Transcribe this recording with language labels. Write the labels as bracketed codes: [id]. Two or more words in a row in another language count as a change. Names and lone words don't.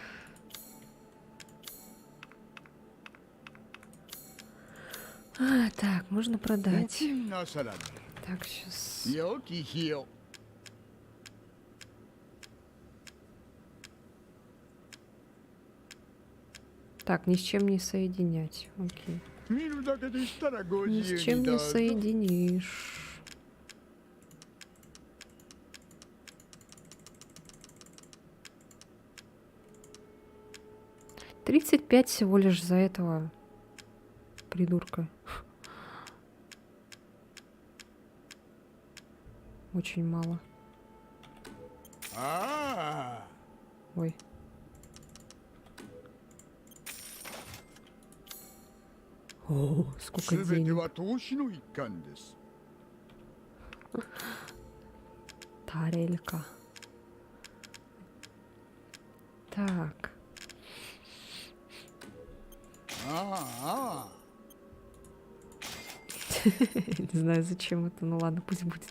[ru] Так, можно продать. Так, сейчас. Так, ни с чем не соединять. Окей. [ja] 見るだけでしたらご [ru] Ни [ja] 自 [ru] с [ja] 由 [ru] чем [ja] に [ru] не [ja] どうぞ。 [ru] соединишь. $35 всего лишь за этого придурка. Очень мало. [ja] ああ、 [ru] Ой. О, сколько [ja] すべて [ru] денег. [ja] は投資の一環です。 [ru] Тарелька. Так. [ja] ああ、 [ru] Не знаю, зачем это. Ну ладно, пусть будет.